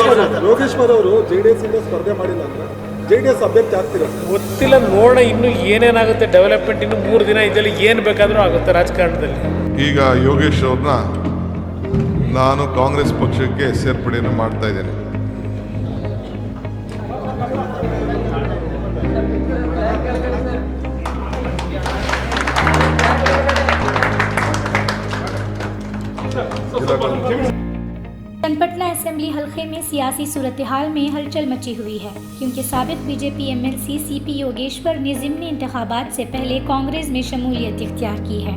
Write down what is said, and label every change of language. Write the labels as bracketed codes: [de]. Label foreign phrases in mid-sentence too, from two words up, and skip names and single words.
[kn] ಯೋಗೇಶ್ವರ್ ಅವರು ಜೆಡಿಎಸ್ ಇಂದ ಸ್ಪರ್ಧೆ ಮಾಡಿಲ್ಲ ಅಂದ್ರೆ ಜೆಡಿಎಸ್ ಅಭ್ಯರ್ಥಿ ಆಗ್ತಿರೋ ಗೊತ್ತಿಲ್ಲ, ನೋಡೋಣ ಇನ್ನು ಏನೇನಾಗುತ್ತೆ ಡೆವಲಪ್ಮೆಂಟ್. ಇನ್ನು 3 ದಿನ ಇದರಲ್ಲಿ ಏನು ಬೇಕಾದರೂ ಆಗುತ್ತೆ ರಾಜಕಾರಣದಲ್ಲಿ. ಈಗ ಯೋಗೇಶ್ ಅವ್ರನ್ನ ನಾನು ಕಾಂಗ್ರೆಸ್ ಪಕ್ಷಕ್ಕೆ ಸೇರ್ಪಡೆಯನ್ನು ಮಾಡ್ತಾ ಇದ್ದೇನೆ. [ur] پٹنہ اسمبلی حلقے میں سیاسی صورتحال میں ہلچل مچی ہوئی ہے، کیونکہ سابق بی جے پی ایم ایل سی سی پی یوگیشور نے ضمنی انتخابات سے پہلے کانگریس میں شمولیت اختیار کی ہے.